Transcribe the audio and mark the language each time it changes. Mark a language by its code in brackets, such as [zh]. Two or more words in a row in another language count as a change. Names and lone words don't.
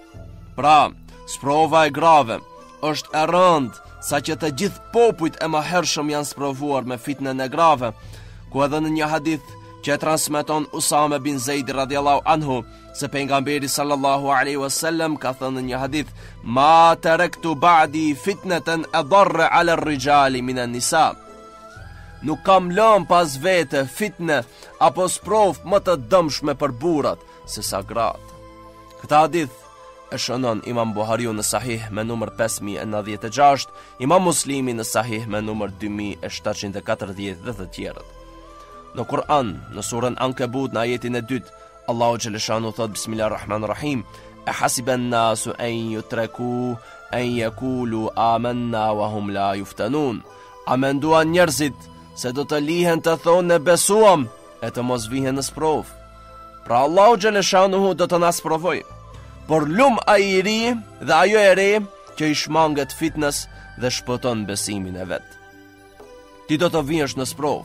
[sq] Pra, sprova e grave është e rëndë, sa që të gjithë popujt e mëhershëm janë sprovuar me fitnën e grave, ku edhe në një hadith që e transmeton Usame bin Zeid [ar] رضي الله عنه, [sq] se pejgamberi [ar] صلى الله عليه وسلم [sq] ka thënë në një hadith: [ar] ما تركت بعدي فتنة أضر على الرجال من النساء. [sq] Nuk kam lënë pas vete fitne apo sprov më të dëmshme për burrat se sa gratë. Këtë hadith e shënon Imam Buhariu në Sahih me numër 5096, Imam Muslimi në Sahih me numër 2740 dhe të tjerët. Në Kur'an, në surën Ankebut, në ajetin e 2, Allahu xhaleshanu thot: [ar] بسم الله الرحمن الرحيم أحسب الناس أن يتركوا أن يقولوا آمنا وهم لا يفتنون. [sq] A menduan njerëzit se do të lihen të thonë ne besuam e të mos vihen në sprov? Pra Allahu xhaleshanu do të na sprovoj. Por lum ai i ri dhe ajo e re që i shmanget fitnës dhe shpëton besimin e vet. Ti do të vihesh në sprov.